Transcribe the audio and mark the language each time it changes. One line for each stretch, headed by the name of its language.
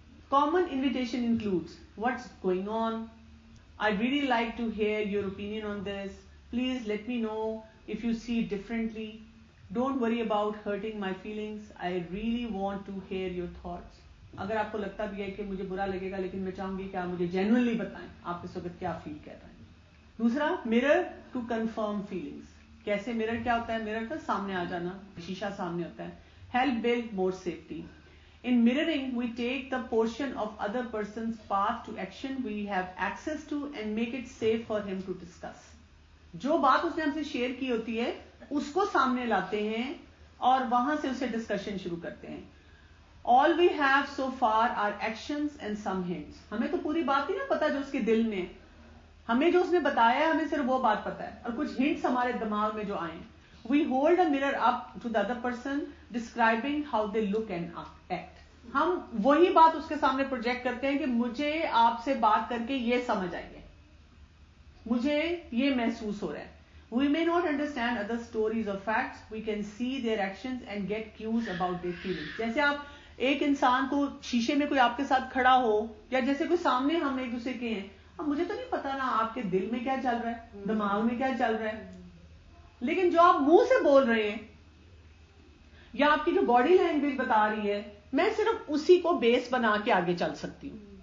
English: Common invitation includes, what's going on? I'd really like to hear your opinion on this. Please let me know if you see it differently. Don't worry about hurting my feelings. I really want to hear your thoughts.
Urdu: اگر آپ کو لگتا بھی ہے کہ مجھے برا لگے گا لیکن میں چاہوں گی کہ آپ مجھے جینوئنلی بتائیں آپ اس وقت کیا فیل کر رہے ہیں. دوسرا,
English: mirror to confirm feelings.
Urdu: کیسے mirror کیا ہوتا ہے؟ mirror کا سامنے آ جانا, شیشہ سامنے ہوتا ہے.
English: Help build more safety. In mirroring, we take the portion of other person's path to action we have access to and make it safe for him to discuss.
Urdu: جو بات اس نے ہم سے شیئر کی ہوتی ہے اس کو سامنے لاتے ہیں اور وہاں سے اسے ڈسکشن شروع کرتے ہیں.
English: All we have so far are actions and some hints.
Urdu: ہمیں تو پوری بات نہیں نا پتا جو اس کے دل میں, ہمیں جو اس نے بتایا ہے ہمیں صرف وہ بات پتا ہے اور کچھ ہنٹس ہمارے دماغ میں جو آئے.
English: We hold a mirror up to the other person, describing how they look and act.
Urdu: ہم وہی بات اس کے سامنے پروجیکٹ کرتے ہیں کہ مجھے آپ سے بات کر کے یہ سمجھ آئی ہے, مجھے یہ محسوس ہو رہا ہے.
English: We may not understand other stories or facts. We can see their actions and get cues about their feelings.
Urdu: جیسے آپ ایک انسان کو شیشے میں کوئی آپ کے ساتھ کھڑا ہو یا جیسے کوئی سامنے ہم ایک دوسرے کے ہیں, اب مجھے تو نہیں پتا نا آپ کے دل میں کیا چل رہا ہے, دماغ میں کیا چل رہا ہے, لیکن جو آپ منہ سے بول رہے ہیں یا آپ کی جو باڈی لینگویج بتا رہی ہے, میں صرف اسی کو بیس بنا کے آگے چل سکتی ہوں.